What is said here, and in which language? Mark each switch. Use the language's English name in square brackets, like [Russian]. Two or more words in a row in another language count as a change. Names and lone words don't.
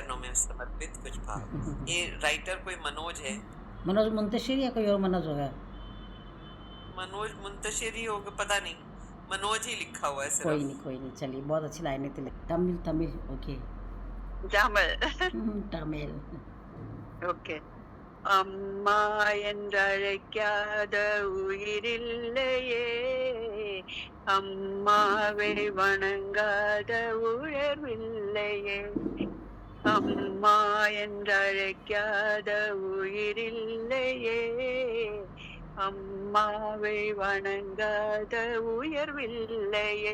[Hindi] चरणों में समर्पित कुछ भाव। ये राइटर कोई मनोज है। मनोज मुंतशिर या कोई और मनोज होगा? मनोज मुंतशिर ही होगा, पता नहीं। मनोज ही लिखा हुआ है कोई सिर्फ। नहीं, चलिए बहुत अच्छी लाइनें थी। तमिल ओके। Jamal. तमिल Okay. [Tamil] அம்மா என்றழைக்காத உயிரில்லையே, அம்மாவை வணங்காத உயர்வில்லையே. அம்மா என்றழைக்காத உயிரில்லையே, அம்மாவை வணங்காத உயர்வில்லையே.